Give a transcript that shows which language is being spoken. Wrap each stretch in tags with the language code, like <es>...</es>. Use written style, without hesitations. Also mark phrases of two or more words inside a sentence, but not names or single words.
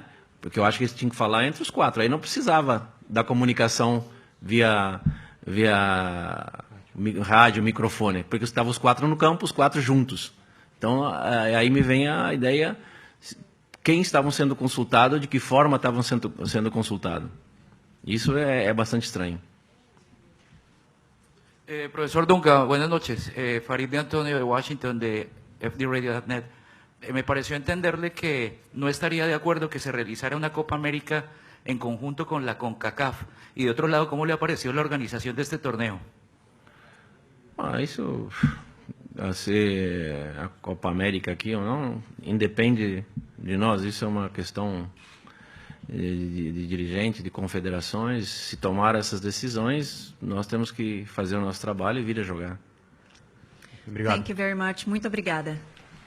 <pt>Porque eu acho que eles tinham que falar entre os quatro. Aí não precisava da comunicação via rádio, microfone, porque estavam os quatro no campo, os quatro juntos. Então, aí me vem a ideia, quem estavam sendo consultados, de que forma estavam sendo consultados. Isso é bastante estranho.</pt> <es>Profesor Dunga, buenas noches. Farid de Antonio de Washington, de FDRadio.net. Me pareció entenderle que no estaría de acuerdo que se realizara una Copa América en conjunto con la CONCACAF. Y de otro lado, ¿cómo le ha parecido la organización de este torneo?</es> <pt>Isso, a Copa América aqui ou não, independe de nós. Isso é uma questão de dirigente, de confederações. Se tomar essas decisões, nós temos que fazer o nosso trabalho e vir a jogar. Obrigado.</pt> <en>Thank you very much.</en> <pt>Muito obrigada.</pt>